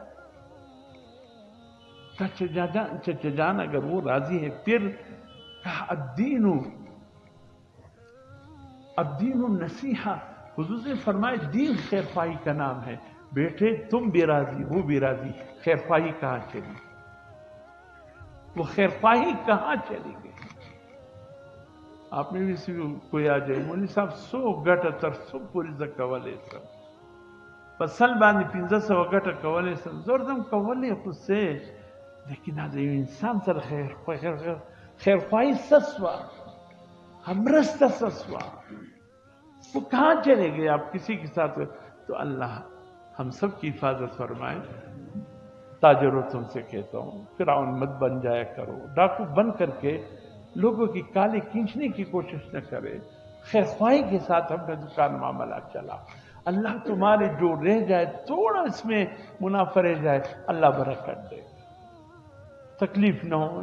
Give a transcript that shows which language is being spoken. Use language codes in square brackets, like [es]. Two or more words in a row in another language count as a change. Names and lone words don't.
[ur] چچا جان اگر وہ راضی ہے پھر [ar] الدین النصیحہ، [ur] حضور نے فرمایا دین خیر خواہی کا نام ہے، بیٹے تم بھی راضی وہ بھی راضی، خیر خواہی کہاں چلی؟ وہ خیر خواہی کہاں چلی گئی؟ آپ میں بھی سے کوئی آ جائے مولوی صاحب [ps] 100 گٹه تر 100 پورې زه کولی شم، په سل باندې 1500 گټه کولی شم، زور دم کولی خو څه، لیکن دا یو انسان سره خیر خواهی سسوا، ہمرستہ سسوا، [ur] وہ کہاں چلے گئے؟ آپ کسی کے ساتھ تو اللہ ہم سب کی حفاظت فرمائے۔ تاجروں تم سے کہتا ہوں فرعون مت بن جایا کرو، ڈاکو بن کر کے لوگوں کی کالے کھینچنے کی کوشش نہ کرے، خیر خواہی کے ساتھ اپنا دکان معاملہ چلا، اللہ تمہارے جو رہ جائے تھوڑا اس میں منافع رہ جائے اللہ برکت دے، تکلیف نہ ہو۔